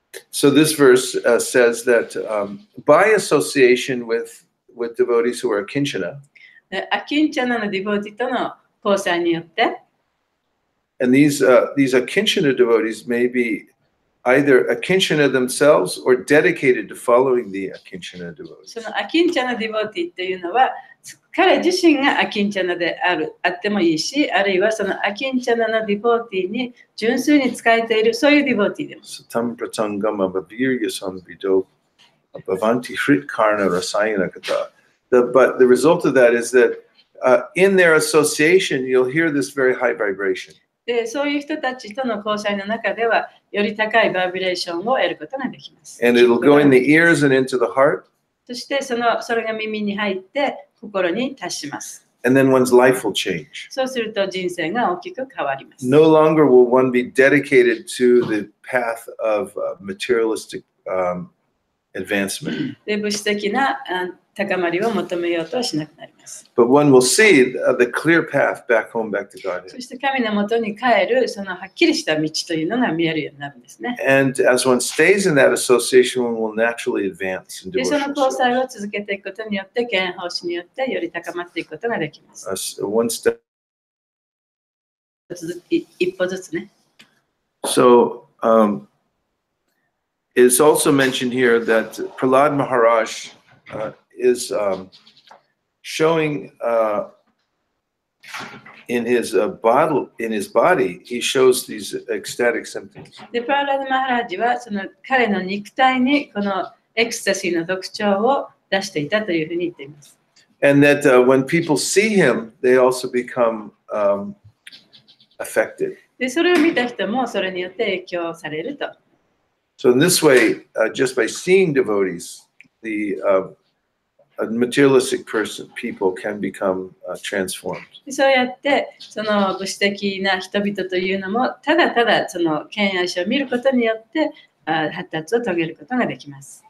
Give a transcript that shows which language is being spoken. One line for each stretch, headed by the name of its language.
English: So this verse says that by association with devotees who are akinchana,
Japanese: アキンチャナのディボティとの交際によって、
English: and these akinchana devotees may be either akinchana themselves or dedicated to following the akinchana devotees.
Japanese: そのアキンチャナディボティっていうのは、彼自身がアキンチャナであってもいいし、あるいはそのアキンチャナのディボティに純粋に仕えている、そういうディボティでも。
Sanskrit: Satam pratangama bhavirya samvido bhavanti hrit karna rasayana kata.
English: But the result of that is that in their association, you'll hear this very high vibration.
Japanese: で、そういう人たちとの交際の中では、より高いバイブレーションを得ることができます。
English: And it'll go in the ears and into the heart.
Japanese: そしてそれが耳に入って心に達します。
English: And then one's life will change.
Japanese: そうすると人生が大きく変わります。
English: No longer will one be dedicated to the path of materialistic advancement.
Japanese: で、物質的な高まりを求めようとはしなくなります。
English: But one will see the clear path back home, back to
Japanese: そ
English: Godhead.
Japanese: して神のもとに帰るそのはっきりした道というのが見えるようになるんですね。
English: And as one stays in that association, one will naturally advance in
Japanese: で、その
English: devotional
Japanese: 交際
English: service.
Japanese: を続けていくことによって、権法師によってより高まっていくことができます。
English: One step.
Japanese: 一歩ずつね。
English: So it's also mentioned here that Prahlad Maharaj is showing in his body, he shows these ecstatic symptoms.
Japanese: で、プララダ・マハラジはその彼の肉体にこのエクスタシーの特徴を出していたというふうに言っています。
English: And that when people see him, they also become affected.
Japanese: で、それを見た人もそれによって影響されると。
English: So in this way, just by seeing devotees, the materialistic people can become transformed.
Japanese: そうやってその物質的な人々というのもただただその権威者を見ることによって発達を遂げることができます。